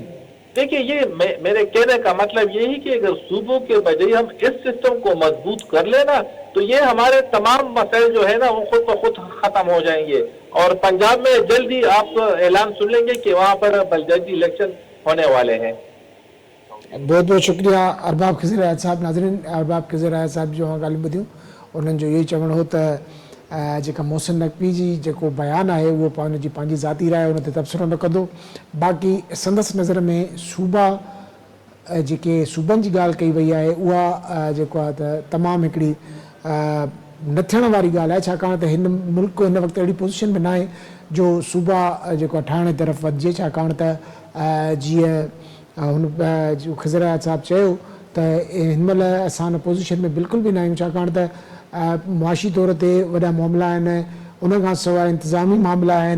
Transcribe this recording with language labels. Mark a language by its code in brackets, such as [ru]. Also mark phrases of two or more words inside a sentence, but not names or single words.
[ur] دیکھیے یہ میرے کہنے کا مطلب یہی کہ اگر صوبوں کے بجائے ہم اس سسٹم کو مضبوط کر لینا تو یہ ہمارے تمام مسائل جو ہے نا وہ خود بخود ختم ہو جائیں گے، اور پنجاب میں جلدی آپ اعلان سن لیں گے کہ وہاں پر بلدیاتی الیکشن ہونے والے ہیں۔ بہت بہت شکریہ ارباب خضر حیات صاحب۔ [sd] ناظرین، ارباب خضر حیات صاحب جو ہاں ॻाल्हियूं ॿुधियूं उन्हनि जो इहो ई चवणु हो त जेका मोहसिन नक़वी जी जेको बयानु आहे उहो हुनजी पंहिंजी ज़ाती राय हुन ते तबसरो न कंदो। बाक़ी संदसि नज़र में सूबा जेके सूबनि जी ॻाल्हि कई वई आहे उहा जेको आहे त तमामु हिकिड़ी न थियण वारी ॻाल्हि आहे, छाकाणि त हिन मुल्क हिन वक़्तु अहिड़ी पोज़ीशन में न आहे जो सूबा जेको आहे ठाहिण जी तरफ़ वधिजे, छाकाणि त जीअं हुन जो खज़र हयात साहब चयो त हिन महिल असां हिन पोज़ीशन में बिल्कुलु बि न आहियूं, छाकाणि त मुआशी तौर ते वॾा मामला आहिनि, उन खां सवाइ इंतिज़ामी मामला आहिनि।